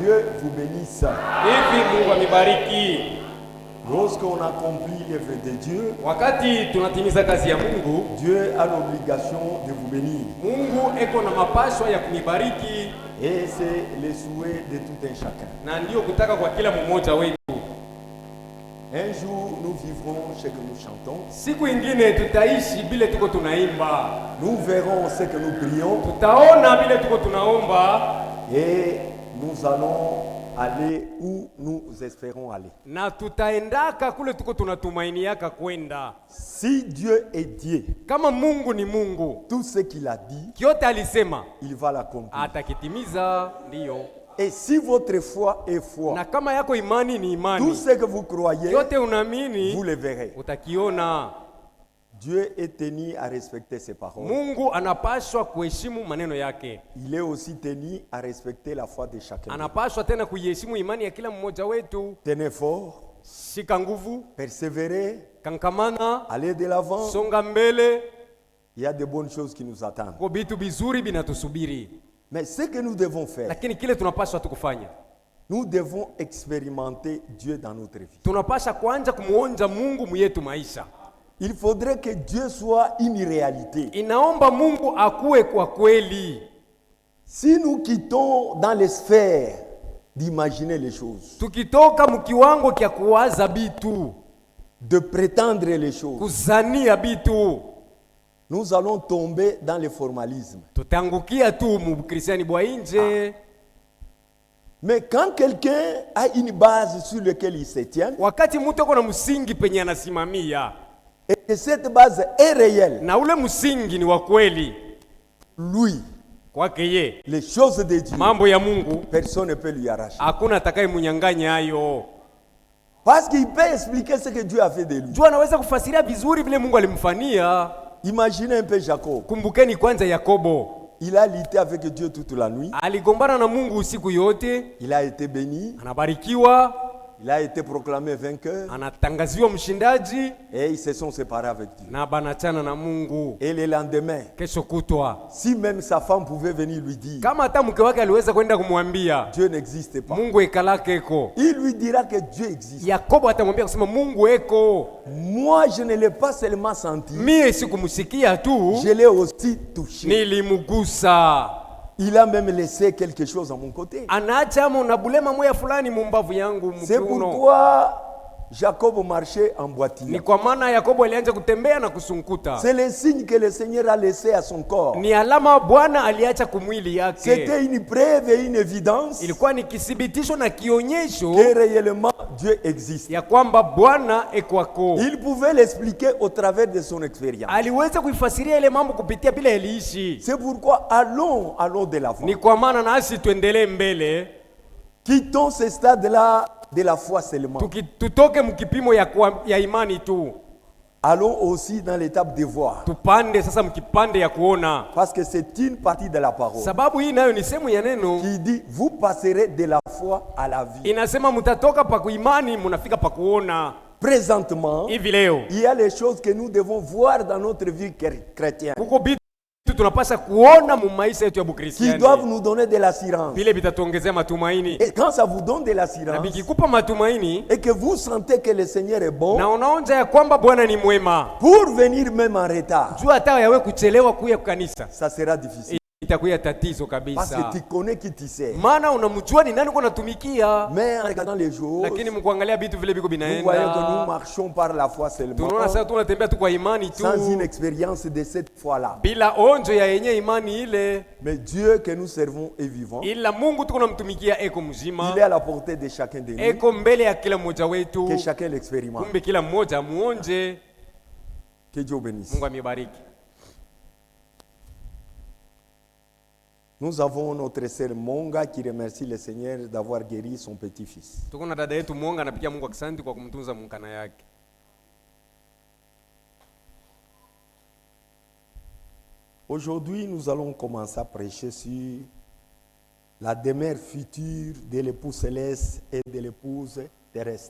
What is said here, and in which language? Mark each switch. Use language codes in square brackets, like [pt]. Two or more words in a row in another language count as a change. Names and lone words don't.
[fr] Dieu vous bénisse. [sw] Hivi Mungu amibariki. [fr] Lorsqu'on accomplit l'œuvre de Dieu, [sw] Wakati tunatimiza kazi ya Mungu, [fr] Dieu a l'obligation de vous bénir. [sw] Mungu eko na mapaswa ya kunibariki, [fr] Et c'est le souhait de tout un chacun. [sw] na ndio kutaka kwa kila mmoja wetu. [fr] Un jour, nous vivrons ce que nous chantons. [sw] Siku ingine tutaishi bile tuko tunaimba. [fr] Nous verrons ce que nous prions. [sw] Tutaona bile tuko tunaomba, [fr] Et nous allons aller où nous espérons aller. [sw] na tutaendaka kule tuko tunatumainiaka kwenda. [fr] Si Dieu est Dieu, [sw] Kama Mungu ni Mungu, [fr] tout ce qu'il a dit, [sw] kyote alisema [fr] il va l'accomplir. [sw] atakitimiza. Ndiyo. [fr] Et si votre foi est foi, [sw] Na kama yako imani ni [fr] tout [sw] imani, [fr] ce que vous croyez, [sw] kyote [fr] vous [sw] unaamini [fr] le verrez. [sw] utakiona. [fr] Dieu est tenu à respecter ses paroles. [sw] Mungu anapaswa kuheshimu maneno yake. [fr] Il est aussi tenu à respecter la foi de chacun. [sw] Anapaswa tena kuiheshimu imani ya kila mmoja wetu. [fr] Tenez fort, [sw] Shika nguvu, [fr] persévérez, [sw] kankamana, [fr] allez de l'avant. [sw] songa mbele, [fr] Il y a de bonnes choses qui nous attendent. [sw] kwa vitu vizuri vinatusubiri. [fr] Mais ce que nous devons faire, [sw] Lakini kile tunapaswa tukufanya, [fr] nous devons expérimenter Dieu dans notre vie. [sw] tunapaswa kwanza kumuonja Mungu mwetu maisha. [fr] Il faudrait que Dieu soit une réalité. [sw] Inaomba Mungu akuwe kwa kweli. [fr] Si nous quittons dans les sphères d'imaginer les choses, [sw] Tukitoka mkiwango kya kuwaza bitu, [fr] de prétendre les choses, [sw] kuzania bitu, [fr] nous allons tomber dans le formalisme. [sw] tutangukia tu mu Kristiani bwa nje. [fr] Mais quand quelqu'un a une base sur laquelle il se tient, [sw] Wakati mtu ako na msingi penye anasimamia, [fr] et que cette base est réelle, [sw] na ule msingi ni wa kweli [fr] lui, [sw] kwake ye, [fr] les choses de Dieu, [sw] mambo ya Mungu [fr] personne ne peut lui arracher. [sw] hakuna atakaye munyang'anya hayo. [fr] Parce qu'il peut expliquer ce que Dieu a fait de lui. [sw] Jua anaweza kufasiria vizuri vile Mungu alimfanyia. [fr] Imaginez un peu Jacob. [sw] Kumbukeni kwanza Yakobo, [fr] Il a lutté avec Dieu toute la nuit. [sw] aligombana na Mungu usiku yote, [fr] Il a été béni. [sw] anabarikiwa, [fr] Il a été proclamé vainqueur. [sw] anatangaziwa mshindaji, [fr] Et ils se sont séparés avec Dieu. [sw] na banachana na Mungu. [fr] Et le lendemain, [sw] Kesho kutwa, [fr] si même sa femme pouvait venir lui dire, [sw] kama hata mke wake aliweza kwenda kumwambia [fr] Dieu n'existe pas, [sw] Mungu ekalake eko, [fr] il lui dira que Dieu existe. [sw] Yakobo atamwambia kusema Mungu eko. [fr] Moi, je ne l'ai pas seulement senti, [sw] Mie sikumsikia tu, [fr] je l'ai aussi touché. [sw] nilimugusa. [fr] Il a même laissé quelque chose à mon côté. [sw] Anaacha mo na bulema moya fulani mumbavu yangu [fr] C'est [sw] mkiuno. [fr] pourquoi Jacob marchait en [sw] Ni [fr] boitillant. [sw] kwa maana Yakobo alianza kutembea na kusunkuta. [fr] C'est le signe que le Seigneur a laissé à son corps. [sw] Ni alama Bwana aliacha kumwili yake. [fr] C'était une preuve et une évidence [sw] Ilikuwa ni kithibitisho na kionyesho [fr] que réellement Dieu existe. [sw] ya kwamba Bwana ekwako. [fr] Il pouvait l'expliquer au travers de son expérience. [sw] Aliweza kuifasiria ile mambo kupitia bila eliishi. [fr] C'est pourquoi allons de l'avant. [sw] Ni kwa maana nasi tuendelee mbele, [fr] Quittons ce stade-là de la foi seulement. [sw] tutoke mkipimo ya imani tu, [fr] Allons aussi dans l'étape de voir. [sw] tupande sasa mkipande ya kuona, [fr] Parce que c'est une partie de la parole [sw] sababu hii nayo ni sehemu ya neno. [fr] qui dit, vous passerez de la foi à la vie. [sw] Inasema mutatoka pa kuimani munafika pa kuona. [fr] Présentement, [sw] Hivi leo [fr] il y a les choses que nous devons voir dans notre vie chrétienne [sw] kuko bitu tunapasha kuona mu maisha yetu ya [fr] qui [sw] Bukristiani, [fr] doivent nous donner de l'assurance. [sw] vile vitatuongezea matumaini. [fr] Et quand ça vous donne de [sw] Na [fr] l'assurance [sw] vikikupa matumaini [fr] et que vous sentez que le Seigneur est bon, [sw] na unaonja ya kwamba Bwana ni mwema, [fr] pour venir même en retard, [sw] jua hata yawe kuchelewa kuya kanisa [fr] ça sera difficile. [sw] itakuya tatizo [fr] Parce [sw] kabisa, [fr] que tu connais qui tu sais. [sw] maana unamjua ni nani uko natumikia. [fr] Mais en regardant les jours, [sw] Lakini mkuangalia vitu vile viko [fr] nous voyons que nous [sw] binaenda, [fr] marchons par la foi seulement, [sw] tunaona sasa tunatembea tu kwa imani tu [fr] sans une expérience de cette foi-là. [sw] bila onjo ya yenye imani ile, [fr] Mais Dieu que nous servons est vivant. [sw] ila Mungu tuko namtumikia eko [fr] Il [sw] mzima, [fr] est à la portée de chacun de nous. [sw] eko mbele ya kila mmoja wetu, [fr] Que chacun l'expérimente. [sw] kumbe kila mmoja muonje. [fr] Que Dieu bénisse. [sw] Mungu amibariki. [fr] Nous avons notre sœur Monga qui remercie le Seigneur d'avoir guéri son petit-fils. [sw] Tuko na dada yetu Mwonga anapigia Mungu asante kwa kumtunza mkana yake. [fr] Aujourd'hui, nous allons commencer à prêcher sur la demeure future de l'époux céleste et de l'épouse terrestre.